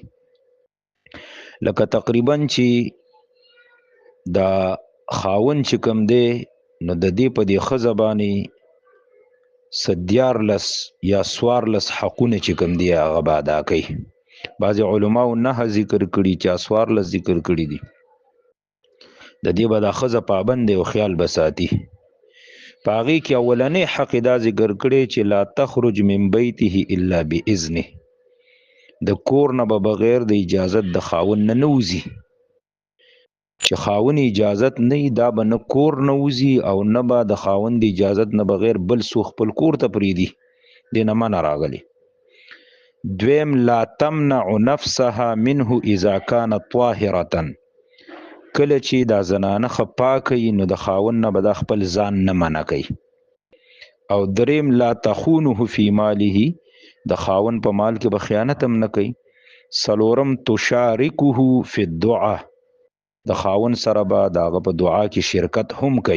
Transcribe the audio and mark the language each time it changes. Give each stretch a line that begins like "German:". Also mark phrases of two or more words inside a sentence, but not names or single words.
Pashto: لکه تقریبا چې دا خاوند چې کوم دی نو د دې په دې ښځه باندې دیارلس یا څوارلس حقونه چې کوم دی هغه به ادا کوي. بعضې علماو 9 ذکر کړي، چا 14 ذکر کړي دي. د دې به دا ښځه پابند دی او خیال به ساتي. په هغې کې اولنی حق دا ذکر کړی چې
Arabic: لا تخرج من بیته الا باذنه،
Pashto: د کور نه به بغیر د اجازت د خاوند نه وځي. چې خاوند اجازت نه دا به نه کور نه وځي او نه به د خاوند اجازت نه بغیر بل څوک خپل کور ته پرېږدي، دې نه منع راغلی.
Arabic: دویم لا تمنع نفسها منه اذا كانت طاهرة،
Pashto: کله چې دا زنانه ښه پاکه وي نو د خاوند نه به دا خپل ځان نه منع کوي. او دریم
Arabic: لا تخونه فی ماله،
Pashto: د خاوند په مال کې به خیانت هم نه کوي. څلورم
Arabic: تشارکه فی الدعا،
Pashto: د خاوند سره به د هغه په دعا کې شرکت هم کوي.